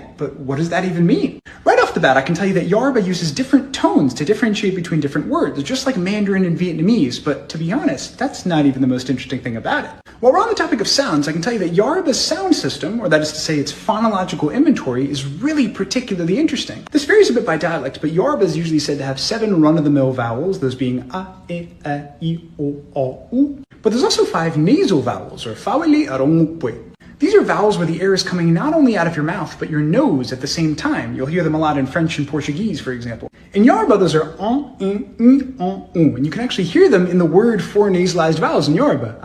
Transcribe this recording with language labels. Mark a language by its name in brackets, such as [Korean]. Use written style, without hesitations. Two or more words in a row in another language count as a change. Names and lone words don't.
[English] But what does that even mean? Right off the bat, I can tell you that Yoruba uses different tones to differentiate between different words, just like Mandarin and Vietnamese, but to be honest, that's not even the most interesting thing about it. While we're on the topic of sounds, I can tell you that Yoruba's sound system, or that is to say its phonological inventory, is really particularly interesting. This varies a bit by dialect, but Yoruba is usually said to have 7 run-of-the-mill vowels, those being a, e, I, o, u. But there's also 5 nasal vowels, or [Yoruba] fawili aromupwe. [English] These are vowels where the air is coming not only out of your mouth, but your nose at the same time. You'll hear them a lot in French and Portuguese, for example. In Yoruba, those are and you can actually hear them in the word for nasalized vowels in Yoruba.